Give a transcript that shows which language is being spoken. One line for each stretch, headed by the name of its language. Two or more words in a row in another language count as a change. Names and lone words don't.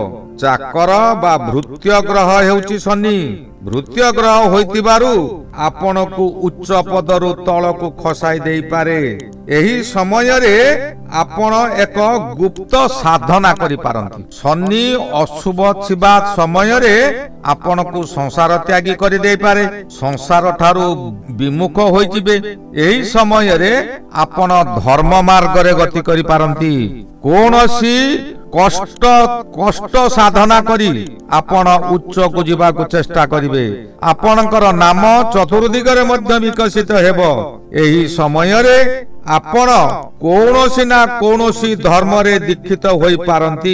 Odia: ଚାକର ବା ଭୃତ୍ୟ ଗ୍ରହ ହେଉଛି ଶନି। ଭୃତ୍ୟ ଗ୍ରହ ହୋଇଥିବାରୁ ଆପଣ କୁ ଉଚ୍ଚ ପଦରୁ ତଳ କୁ ଖସାଇ ଦେଇ ପାରେ। ଏହି ସମୟ ରେ ଆପଣ ଏକ ଗୁପ୍ତ ସାଧନା କରି ପାରନ୍ତି। ଶନି ଅଶୁଭ ଥିବା ସମୟ ରେ ଆପଣ କୁ ସଂସାର ତ୍ୟାଗୀ କରି ଦେଇ ପାରେ। ସଂସାର ଠାରୁ ବିମୁଖ ହୋଇ ଯିବେ। ଏହି ସମୟ ରେ ଆପଣ ଧର୍ମ ମାର୍ଗ ରେ ଗତି କରି ପାରନ୍ତି। କୌଣସି କଷ୍ଟ ସାଧନା କରି ଆପଣ ଉଚ୍ଚ କୁ ଯିବା କୁ ଚେଷ୍ଟା କରିବେ। ଆପଣଙ୍କର ନାମ ଚତୁର୍ଦ୍ଦିଗ ରେ ମଧ୍ୟ ବିକଶିତ ହେବ। ଏହି ସମୟ ରେ ଆପଣ କୌଣସି ନା କୌଣସି ଧର୍ମ ରେ ଦୀକ୍ଷିତ ହୋଇ ପାରନ୍ତି।